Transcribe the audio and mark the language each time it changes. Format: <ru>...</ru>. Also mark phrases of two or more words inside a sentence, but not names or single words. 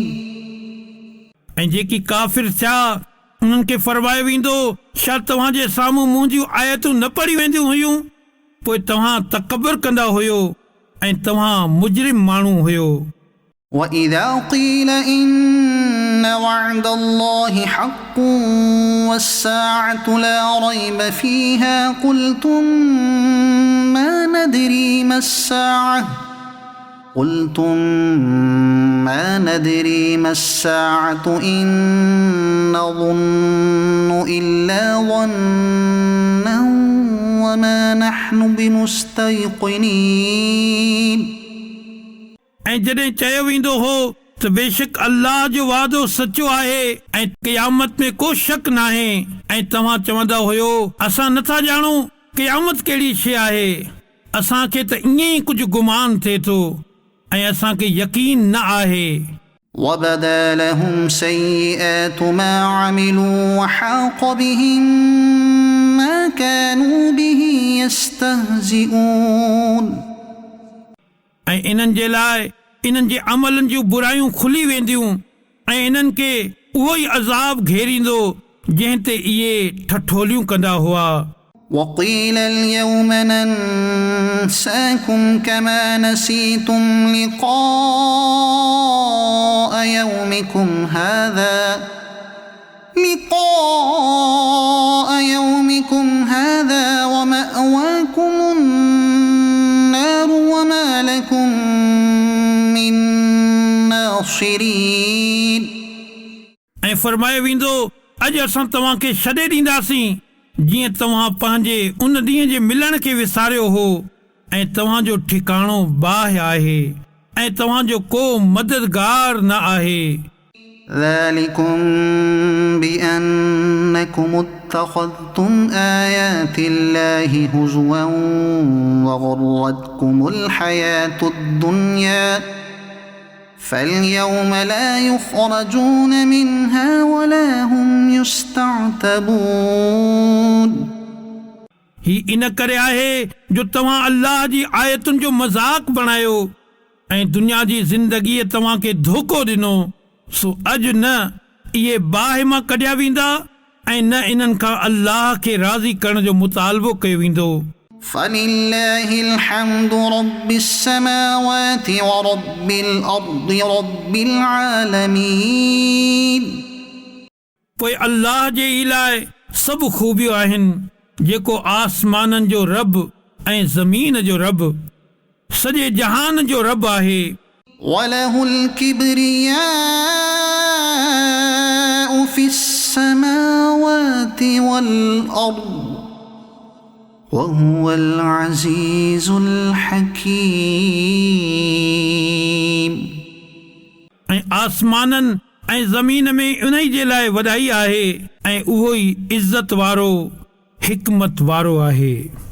<sd>۽ جيڪي ڪافر ٿيا انهن کي فرمايو ويندو ڇا توهان جي سامهون منهنجيون آيتون نه پڙهيون وينديون هيون پوءِ توهان تڪبر ڪندا هئو ۽ توهان مجرم ماڻهو هئو</sd> <ar>وإذا قيل إن وعد الله حق والساعة لا ريب فيها قلتم ما ندري ما الساعة إن نظن إلا ظنا وما نحن بمستيقنين</ar> <sd>۽ جڏهن چيو ويندو هو ته بيشڪ الله جو وعدو سچو آهي ۽ قيامت ۾ ڪو شڪ ناهي ۽ توهان چوندا هئو اسان نٿا ڄاڻون قيامت ڪهڙي شيءِ آهي اسان کي ته ائين ئي ڪجهه گمان ٿئي ٿو ۽ اسان کي يقين نه آهي</sd> <ar>وبدا لهم سيئات ما عملوا وحاق بهم ما كانوا به يستهزئون</ar> <sd>۽ انهن جي لاءِ انهن جي عملن جون برايون کلي وينديون ۽ انهن کي اهو ئي عذاب گهيريندو جنهن تي اهي ٺٺوليون ڪندا هئا</sd> <ar>وقيل اليوم ننساكم كما نسيتم لقاء يومكم هذا ومأواكم النار وما لكم من ناصرين</ar> <sd>۽ فرمايو ويندو اڄ اسان توهان کي ڇڏي ڏينداسين جيئن توهان پنهنجي ان ڏينهن جي ملڻ کي وساريو هو ۽ توهان جو ٺڪاڻو باهه آهي ۽ توهان جو ڪو مددگار نه آهي</sd> <ar>ذلكم بأنكم اتخذتم آيات الله هزوا وغرتكم الحياة الدنيا فاليوم لا يخرجون منها ولا هم يستعتبون</ar> <sd>هي ان ڪري آهي جو توهان الله جي آيتن جو مذاق بڻايو ۽ دنيا جي زندگيءَ توهان کي دوکو ڏنو سو اڄ نه اهي باهه مان ڪڍيا ويندا ۽ نه انهن کان الله کي راضي ڪرڻ جو مطالبو ڪيو ويندو</sd> <ar>فلله الحمد رب السماوات ورب الأرض رب العالمين</ar> <sd>پوءِ الله جي ئي لاءِ سڀ خوبيون آهن جيڪو آسمانن جو رب ۽ زمين جو رب سڄي جهان جو رب آهي</sd> <ar>وله الكبرياء في السماوات والأرض وهو العزيز الحكيم</ar> <sd>۽ آسمانن ۽ زمين ۾ انهيءَ جي لاءِ وڏائي آهي ۽ اهو ئي عزت وارو حڪمت وارو آهي</sd>